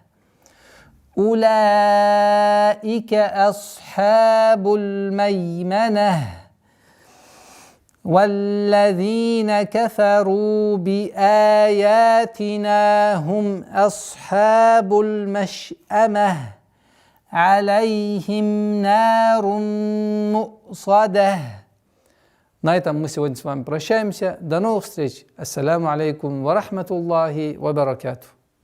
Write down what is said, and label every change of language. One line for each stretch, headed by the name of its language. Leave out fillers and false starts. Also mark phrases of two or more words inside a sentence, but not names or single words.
Arabic: أولئك أصحاب الميمنة والذين كفروا بآياتنا هم أصحاب المشأمة عليهم نار مؤصدة.
Russian: На этом мы сегодня с вами прощаемся. До новых встреч.
Arabic: السلام عليكم ورحمة الله وبركاته.